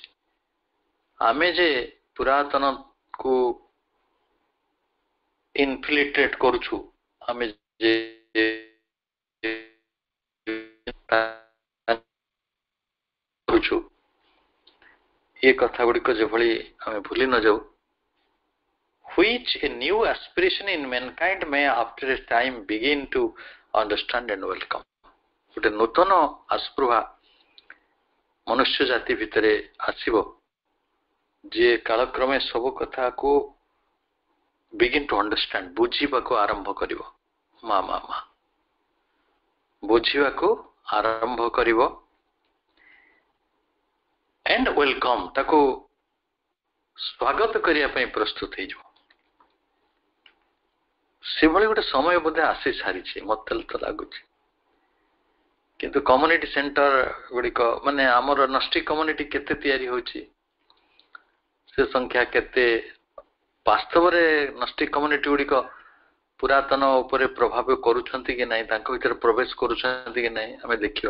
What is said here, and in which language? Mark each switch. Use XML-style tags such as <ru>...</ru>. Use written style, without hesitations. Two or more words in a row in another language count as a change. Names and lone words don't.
<or>ଆମେ ଯେ ପୁରାତନକୁ ଇନଫିଲ୍ଟ୍ରେଟ୍ କରୁଛୁ, ଆମେ ଯେ କରୁଛୁ, ଏ କଥା ଗୁଡ଼ିକ ଯେଭଳି ଆମେ ଭୁଲି ନ ଯାଉ।</or> <en>Which a new aspiration in mankind may after a time begin to understand and welcome.</en> <or>ଗୋଟେ ନୂତନ ଆସ୍ପୃହା ମନୁଷ୍ୟ ଜାତି ଭିତରେ ଆସିବ, ଯିଏ କାଳକ୍ରମେ ସବୁ କଥାକୁ</or> <en>begin to understand,</en> <or>ବୁଝିବାକୁ ଆରମ୍ଭ କରିବ। ମା ବୁଝିବାକୁ ଆରମ୍ଭ କରିବ</or> <en>and welcome,</en> <or>ତାକୁ ସ୍ୱାଗତ କରିବା ପାଇଁ ପ୍ରସ୍ତୁତ ହେଇଯିବ। ସେଭଳି ଗୋଟେ ସମୟ ବୋଧେ ଆସି ସାରିଛି, ମତେ ତ ଲାଗୁଛି। କିନ୍ତୁ</or> <en>community center</en> <or>ଗୁଡ଼ିକ, ମାନେ ଆମର</or> <en>gnostic community</en> <or>କେତେ ତିଆରି ହଉଛି, ସେ ସଂଖ୍ୟା କେତେ, ବାସ୍ତବରେ</or> <en>gnostic community</en> <or>ଗୁଡ଼ିକ ପୁରାତନ ଉପରେ ପ୍ରଭାବ କରୁଛନ୍ତି କି ନାହିଁ, ତାଙ୍କ ଭିତରେ ପ୍ରବେଶ କରୁଛନ୍ତି କି ନାହିଁ, ଆମେ ଦେଖିବା।</or>